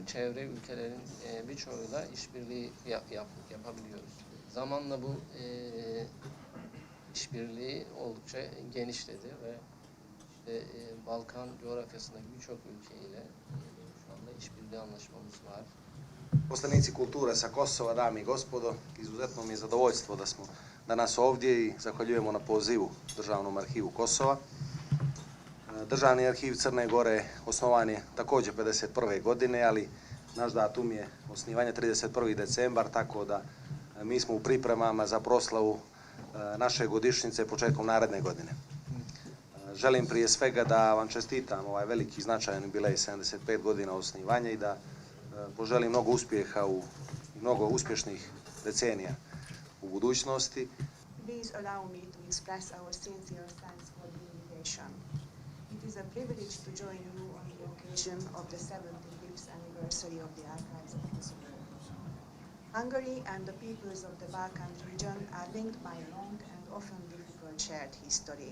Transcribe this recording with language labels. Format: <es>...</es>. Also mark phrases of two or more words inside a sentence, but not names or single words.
<tr>Çevre ülkelerin birçoğuyla işbirliği yapabiliyoruz. Zamanla bu işbirliği oldukça genişledi ve Balkan coğrafyasındaki birçok ülkeyle şu anda işbirliği anlaşmamız var.</tr> <sr>Poslanici kulture sa Kosova, dame i gospodo, izuzetno mi je zadovoljstvo da smo danas ovdje i zahvaljujemo na pozivu Državnom arhivu Kosova. Državni arhiv Crne Gore osnovan je također 51. godine, ali naš datum je osnivanja 31. decembar, tako da mi smo u pripremama za proslavu naše godišnjice početkom naredne godine. Želim prije svega da vam čestitam ovaj veliki značajan jubilej 75 godina osnivanja i da poželim mnogo uspjeha i mnogo uspješnih decenija u budućnosti.</sr> <en>Please allow me to express our sincere thanks for the invitation. It is a privilege to join you on the occasion of the 75th anniversary of the Archives of Kosovo. Hungary and the peoples of the Balkan region are linked by a long and often difficult shared history.</en>